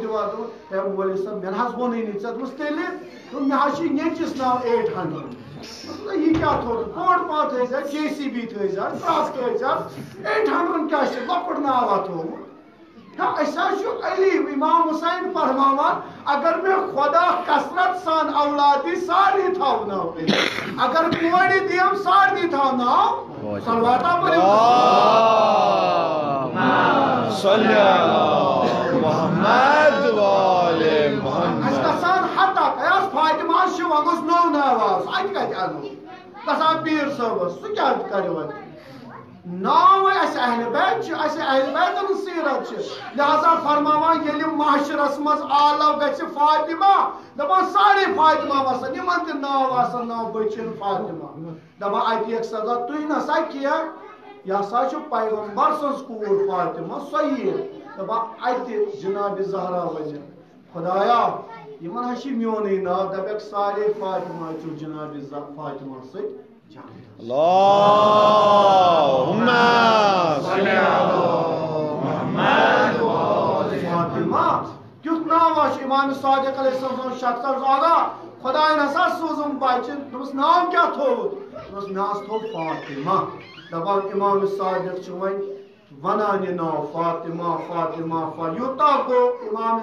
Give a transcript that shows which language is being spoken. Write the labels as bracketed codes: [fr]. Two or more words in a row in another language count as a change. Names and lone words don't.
[ks] دِوان دوٚپُن ہے مولوی صٲب مےٚ نہ حظ ووٚنُے نہٕ ژےٚ دوٚپمَس تیٚلہِ دوٚپُن مےٚ حظ چھِ نیٚچوِس ناو 800 یہِ کیٛاہ تھوٚوُتھ بوٚڑ پہن تھٲیزِ JCB تھٲیزِ ٹرٛک تھٲیزِ 800 کیٛاہ چھِ لۄکُٹ ناوا تھوٚومُت أسۍ حظ چھُ علی امام حُسین فرماوان اگر مےٚ خۄدا کثرت سان اولاد دی سارنٕے تھاوناو اگر کورِ دِیم سارنٕے تھاوناو صلواتہ پٔرِو [ar] صلی اللہ محمد وآل محمد [ks] اَسہِ گژھان ہتک ہے حظ فاطمہ حظ چھِ وۄنۍ گوٚژھ نوٚو ناو آسُن اَتہِ کتہِ اَنو گژھان پیٖر صٲبس سُہ کیٛاہ کرِ وۄنۍ ناو اس اہل بیت اس اہل بیت سیرت لہذا فرماوان یل معاشرس مز آلو گژھِ فاطمہ دپان سارے فاطمہ وسن یمن تہ ناو آسن ناو بچن فاطمہ دپان اتہ یک سزا تُہۍ نسا کینٛہہ یہ ہسا چھُ پیغمبر سٕنٛز کوٗر فاطمہ صحیح دپان اتہ جناب زہرا ونن خدایا یمن ہا چھ میونٕے ناو دپیکھ سارے فاطمہ چھُ جناب فاطمہ سۭتۍ جان [ar] اللهم صل على [ks] محمد فاطمہ کیُتھ ناو چھُ امام صادق [ar] علیہ السلام [ks] شخص زادہ خداین ہسا سوزُم بچہ دوٚپُس ناو کیٛاہ تھوٚوُتھ دوٚپُس مےٚ حظ تھوٚو فاطمہ دپان امام صادق چھُ وۄنۍ ونان یہ ناو فاطمہ فاطمہ یوٗتاہ گوٚو امام